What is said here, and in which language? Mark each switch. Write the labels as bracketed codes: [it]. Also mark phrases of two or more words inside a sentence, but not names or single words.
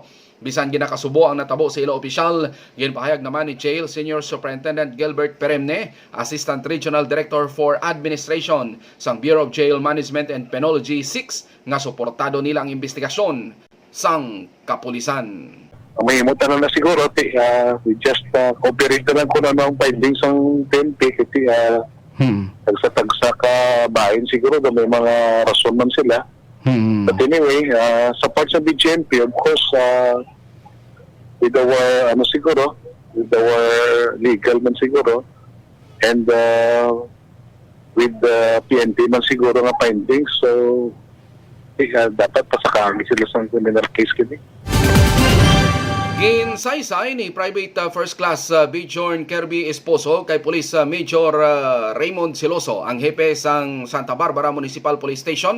[hil] Bisan ginakasubo ang natabo sa ilo opisyal, ginpahayag naman ni Jail Senior Superintendent Gilbert Peremne, Assistant Regional Director for Administration sang Bureau of Jail Management and Penology 6 nga suportado nila ang investigasyon sang kapulisan. May imutan na siguro, [en] we just cooperate [hil] na lang kung ano ang findings ng PNP kasi tagsa ka bahin siguro may mga rason man sila. [en] But anyway, sa parts of BGMP, of course, with our legal [hil] man siguro, [en] and with the PNP [hil] man siguro nga [en] findings, so [hil] dapat pasakahan sila sa [en] criminal case kini. [hil] Ginsaysay ni Private First Class Bjorn Kirby Esposo kay Police Major Raymond Siloso, ang hepe sang Santa Barbara Municipal Police Station.